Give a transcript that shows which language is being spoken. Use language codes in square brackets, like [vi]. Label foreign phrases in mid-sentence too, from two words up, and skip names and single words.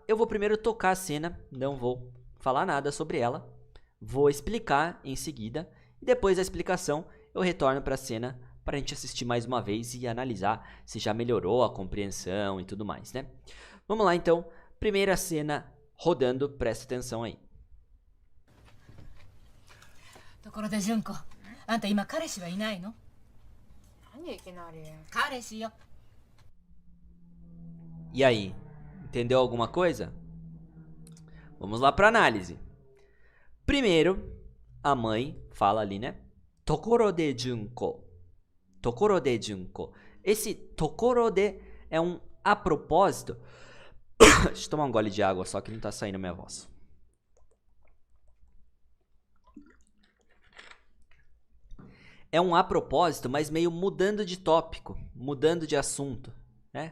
[pt] Eu vou primeiro tocar a cena, não vou falar nada sobre ela. Vou explicar em seguida e depois da explicação eu retorno para a cena para a gente assistir mais uma vez e analisar se já melhorou a compreensão e tudo mais, né? Vamos lá então, primeira cena rodando, presta atenção aí. [ja] ところで純子、あんた今彼氏はいないの？何いきなり。彼氏よ。 [pt] E aí, entendeu alguma coisa? Vamos lá para análise. Primeiro, a mãe fala ali, né? [ja] ところで純子. ところで純子. [pt] Esse [ja] ところで [pt] é um a propósito. Deixa eu tomar um gole de água, só que não tá saindo a minha voz. É um a propósito, mas meio mudando de tópico, mudando de assunto, né?